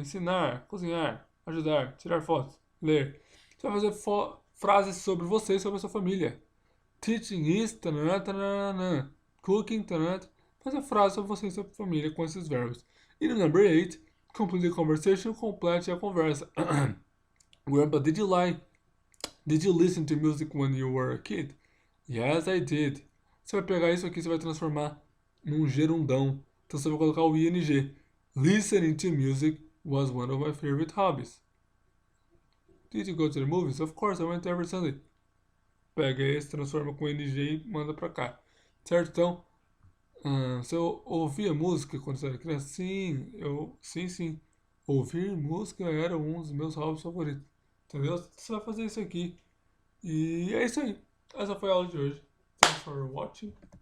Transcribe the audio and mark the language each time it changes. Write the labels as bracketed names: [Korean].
[Portuguese] Ensinar, cozinhar, ajudar, tirar fotos, ler. Você vai fazer frases sobre você e sobre a sua família. [English] Teaching is, [Portuguese] tanana, tanana, cooking, tanana. Fazer frases sobre você e sua família com esses verbos. E no number 8, [English] complete the conversation, [Portuguese] complete a conversa. [English] Grandpa, did you listen to music when you were a kid? Yes, I did. [Portuguese] Você vai pegar isso aqui e você vai transformar num gerundão. Então você vai colocar o ing. [English] Listening to music was one of my favorite hobbies. Did you go to the movies? Of course, I went every Sunday. [Portuguese] Pega esse, transforma com ing e manda pra cá. Certo? Então, você ouvia música quando você era criança? Sim, sim. Ouvir música era um dos meus hobbies favoritos. Entendeu? Você vai fazer isso aqui. E é isso aí. Essa foi a aula de hoje. [English] Thanks for watching.